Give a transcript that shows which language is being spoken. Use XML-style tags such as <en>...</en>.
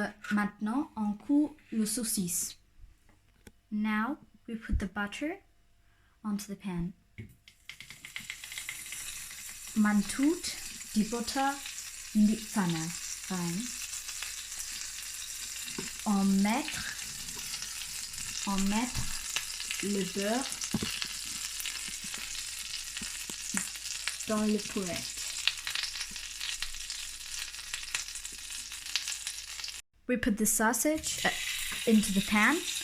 <fr>Maintenant on coupe le saucisse.</fr> <en>Now we put the butter onto the pan.</en> <de>Man tut die Butter in die Pfanne rein.</de> <fr>On mettre le beurre dans le poêle.</fr> <en>We put the sausage into the pan.</en>